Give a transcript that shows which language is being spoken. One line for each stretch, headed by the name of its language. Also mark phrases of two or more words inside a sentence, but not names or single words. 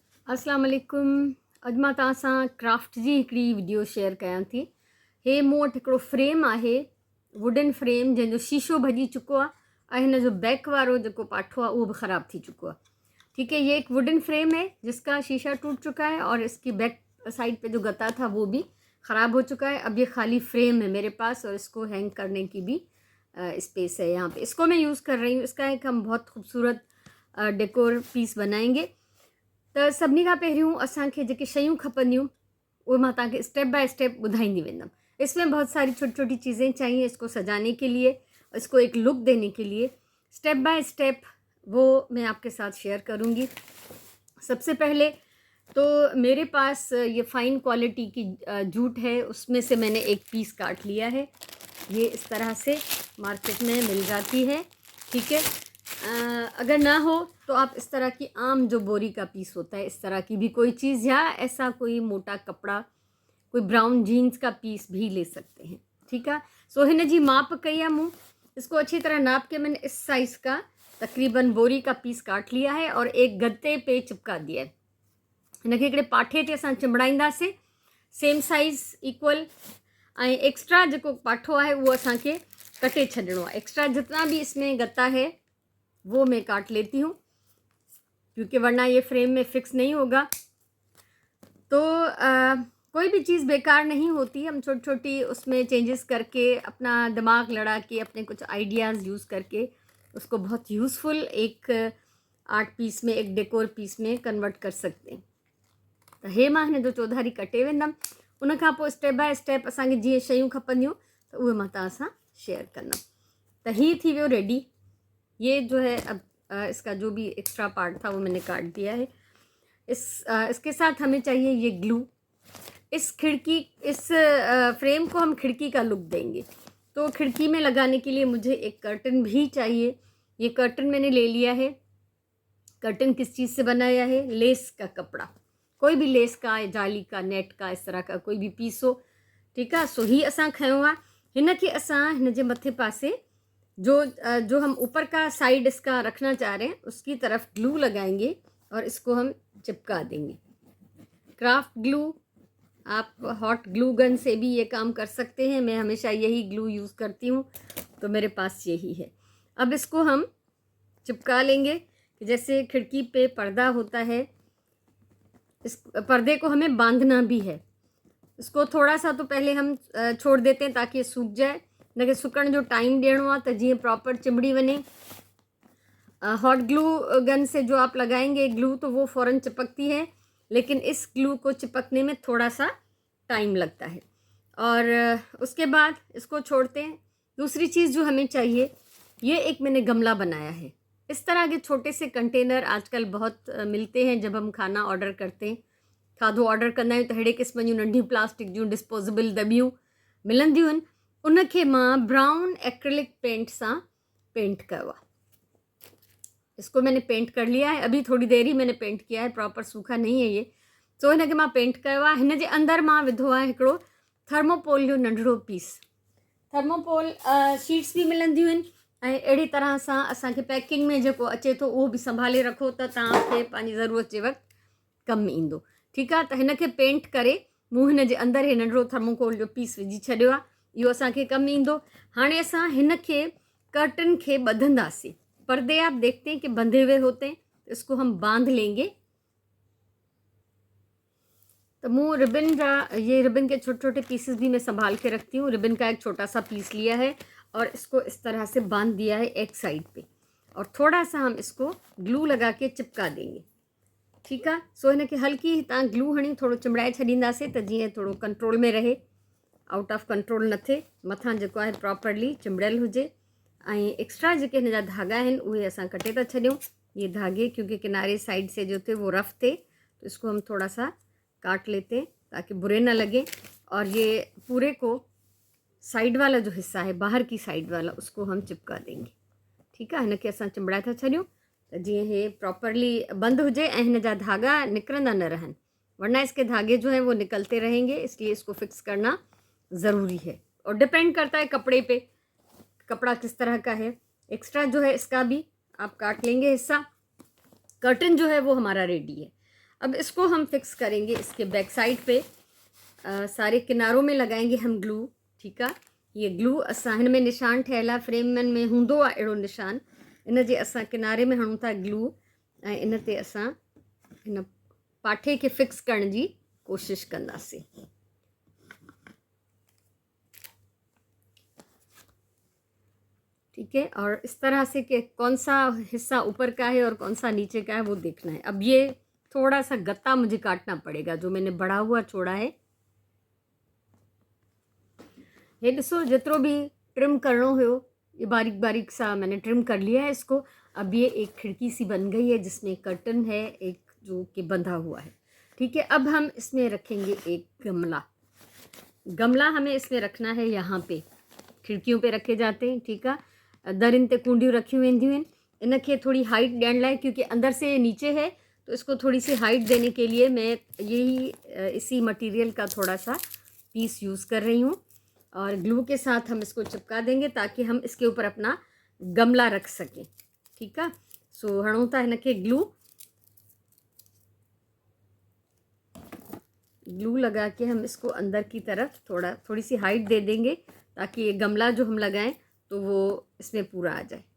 Arabic: السلام عليكم.
Sindhi: अॼु मां तव्हां सां क्राफ्ट जी हिकिड़ी वीडियो शेयर कयां थी। हे मूं वटि हिकिड़ो फ्रेम आहे,
English: wooden frame
Sindhi: जंहिंजो शीशो भॼी चुको आहे ऐं हिन जो बैक वारो जेको पाठो आहे उहो भी ख़राब थी चुको है।
Hindi: ठीक है, ये एक
English: wooden frame
Hindi: है जिसका शीशा टूट चुका है और इसकी
English: back side
Hindi: पे जो गत्ता था वो भी ख़राब हो चुका है। अब ये खाली फ्रेम है मेरे पास और इसको हैंग करने की भी स्पेस है यहाँ पे। इसको मैं यूज़ कर रही हूँ। इसका एक हम बहुत खूबसूरत
English: decor piece
Hindi: बनाएंगे।
Sindhi: तो सभिनी खां पहिरियों असांखे जेके शयूं खपंदियूं उहे मां तव्हांखे
English: step by step
Sindhi: ॿुधाईंदी वेंदमि।
Hindi: इसमें बहुत सारी छोटी छोटी चीज़ें चाहिए इसको सजाने के लिए, इसको एक लुक देने के लिए।
English: step by step
Hindi: वो मैं आपके साथ शेयर करूँगी। सबसे पहले तो मेरे पास ये
English: fine quality
Hindi: की जूट है, उसमें से मैंने एक पीस काट लिया है। ये इस तरह से मार्केट में मिल जाती है। ठीक है, अगर ना हो तो आप इस तरह की आम जो बोरी का पीस होता है इस तरह की भी कोई चीज़, या ऐसा कोई मोटा कपड़ा, कोई
English: brown jeans
Hindi: का पीस भी ले सकते हैं।
Sindhi: ठीक है, सो हिन जी माप कई है।
Hindi: मूँ इसको अच्छी तरह नाप के मैंने इस साइज़ का तकरीबन बोरी का पीस काट लिया है और एक गत्ते पे चिपका दिया है।
Sindhi: हिनखे हिकिड़े पाठे ते असां चिंबड़ाईंदासीं,
English: same size equal.
Sindhi: ऐं एक्स्ट्रा जो पाठो
Hindi: है वो
Sindhi: असांखे कटे छॾिणो आहे।
Hindi: एक्स्ट्रा जितना भी इसमें गत्ता है वो मैं काट लेती हूँ, क्योंकि वरना ये फ्रेम में फिक्स नहीं होगा। तो कोई भी चीज़ बेकार नहीं होती। हम छोटी छोटी उसमें चेंजेस करके, अपना दिमाग लड़ा के, अपने कुछ आइडियाज़ यूज़ करके उसको बहुत यूज़फुल एक
English: art piece
Hindi: में, एक
English: decor piece
Hindi: में कन्वर्ट कर सकते हैं।
Sindhi: तो हे मां हिन जो चौधारी कटे वेंदमि। उन खां पोइ
English: step by step
Sindhi: असांखे जीअं शयूं खपंदियूं त उहे मां तव्हां सां शेयर कंदमि। त हीअ थी वियो रेडी।
Hindi: ये जो है अब इसका जो भी
English: extra part
Hindi: था वो मैंने काट दिया है। इसके साथ हमें चाहिए ये ग्लू। इस फ्रेम को हम खिड़की का लुक देंगे, तो खिड़की में लगाने के लिए मुझे एक कर्टन भी चाहिए। ये कर्टन मैंने ले लिया है। कर्टन किस चीज़ से बनाया है? लेस का कपड़ा, कोई भी लेस का, जाली का, नेट का, इस तरह का कोई भी पीस हो।
Sindhi: ठीक है, सो ही असां खयों आहे। हिन खे असां हिन जे मथे पासे जो
Hindi: हम ऊपर का साइड इसका रखना चाह रहे हैं उसकी तरफ ग्लू लगाएंगे और इसको हम चिपका देंगे।
English: craft glue,
Hindi: आप
English: hot glue gun
Hindi: से भी ये काम कर सकते हैं। मैं हमेशा यही ग्लू यूज़ करती हूँ, तो मेरे पास यही है। अब इसको हम चिपका लेंगे कि जैसे खिड़की पे पर्दा होता है, इस पर्दे को हमें बांधना भी है। इसको थोड़ा सा तो पहले हम छोड़ देते हैं ताकि ये सूख जाए।
Sindhi: इनके सुकण जो टाइम ॾियणो आहे त जीअं प्रॉपर चिंबड़ी वञे।
English: hot glue gun
Hindi: से जो आप लगाएंगे ग्लू तो वो फ़ौरन चिपकती है, लेकिन इस ग्लू को चिपकने में थोड़ा सा टाइम लगता है। और उसके बाद इसको छोड़ते हैं। दूसरी चीज़ जो हमें चाहिए, ये एक मैंने गमला बनाया है। इस तरह के छोटे से कंटेनर आजकल बहुत मिलते हैं। जब हम खाना ऑर्डर करते हैं,
Sindhi: खाधो ऑर्डर कंदा आहियूं त अहिड़े क़िस्म जूं नंढियूं प्लास्टिक जूं डिस्पोजेबल दॿियूं मिलंदियूं आहिनि। उनखे मां
English: brown acrylic paint
Sindhi: सां पेंट कयो आहे।
Hindi: इसको मैंने पेंट कर लिया है, अभी थोड़ी देर ही मैंने पेंट किया है, प्रॉपर सूखा नहीं है ये।
Sindhi: सो हिनखे मां पेंट कयो आहे। हिन जे अंदरि मां विधो आहे हिकिड़ो थर्मोपोल जो नंढिड़ो पीस।
English: thermopol sheets
Sindhi: भी मिलंदियूं आहिनि ऐं अहिड़ी तरह सां असांखे पैकिंग में जेको अचे थो उहो बि संभाले रखो त तव्हांखे पंहिंजी ज़रूरत जे वक़्तु कमु ईंदो। ठीकु आहे, त हिनखे पेंट करे मूं हिन जे अंदरि हे नंढिड़ो थर्मोकोल जो पीस विझी छॾियो आहे। इहो असांखे कमु ईंदो। हाणे असां हिनखे कर्टन खे ॿधंदासीं।
Hindi: पर्दे आप देखते हैं कि बंधे हुए होते हैं, तो इसको हम बांध लेंगे। तो मुँह रिबन ये रिबन के छोटे छोटे पीसेस भी मैं संभाल के रखती हूँ। रिबन का एक छोटा सा पीस लिया है और इसको इस तरह से बांध दिया है एक साइड पे, और थोड़ा सा हम इसको ग्लू लगा के चिपका देंगे।
Sindhi: ठीक है, सो हिनखे हल्की तव्हां ग्लू हणी थोड़ो चिंबड़ाए छॾींदासीं त जीअं थोड़ो कंट्रोल में रहे,
English: out of control
Sindhi: न थिए, मथां जेको आहे प्रॉपरली चिंबड़ियल हुजे। ऐं एक्स्ट्रा जेके हिन जा धागा आहिनि उहे असां कटे था छॾियूं।
Hindi: ये धागे क्योंकि किनारे साइड से जो थे वो रफ थे, तो इसको हम थोड़ा सा काट लेते हैं ताकि बुरे ना लगे। और ये पूरे को साइड वाला जो हिस्सा है, बाहर की साइड वाला, उसको हम चिपका देंगे। ठीक है,
Sindhi: हिनखे असां चिंबड़ाए था छॾियूं त जीअं हे प्रॉपरली बंद हुजे ऐं हिन जा धागा निकिरंदा न रहनि,
Hindi: वरना इसके धागे जो हैं वो निकलते रहेंगे। इसलिए इसको फिक्स करना ज़रूरी है और डिपेंड करता है कपड़े पे, कपड़ा किस तरह का है। एक्स्ट्रा जो है इसका भी आप काट लेंगे हिस्सा। कर्टन जो है वो हमारा रेडी है। अब इसको हम फिक्स करेंगे इसके
English: back side
Hindi: पे। सारे किनारों में लगाएंगे हम ग्लू।
Sindhi: ठीक आहे, ये ग्लू असां हिन में निशान ठहियल आहे, फ्रेमनि में हूंदो आहे अहिड़ो निशान। इन जे असां किनारे में हणूं था ग्लू ऐं इन ते असां हिन पाठे खे फिक्स करण जी कोशिश कंदासीं।
Hindi: ठीक है, और इस तरह से कि कौन सा हिस्सा ऊपर का है और कौन सा नीचे का है वो देखना है। अब ये थोड़ा सा गत्ता मुझे काटना पड़ेगा जो मैंने बढ़ा हुआ छोड़ा है। ये
Sindhi: ॾिसो जेतिरो भी ट्रिम करणो हुयो
Hindi: ये बारीक बारीक सा मैंने ट्रिम कर लिया है इसको। अब ये एक खिड़की सी बन गई है जिसमें कर्टन है एक जो कि बंधा हुआ है। ठीक है, अब हम इसमें रखेंगे एक गमला। गमला हमें इसमें रखना है, यहाँ पे खिड़कियों पे रखे जाते हैं। ठीक है,
Sindhi: दरिन ते कूंडियूं रखियूं वेंदियूं आहिनि। इनखे थोड़ी हाइट ॾियण लाइ,
Hindi: क्योंकि अंदर से नीचे है तो इसको थोड़ी सी हाइट देने के लिए मैं यही इसी मटेरियल का थोड़ा सा पीस यूज़ कर रही हूँ और ग्लू के साथ हम इसको चिपका देंगे ताकि हम इसके ऊपर अपना गमला रख सकें। ठीक है,
Sindhi: सो हणूं था हिनखे
Hindi: ग्लू लगा के हम इसको अंदर की तरफ थोड़ी सी हाइट दे देंगे ताकि ये गमला जो हम लगाएं तो वो इसमें पूरा आ जाए।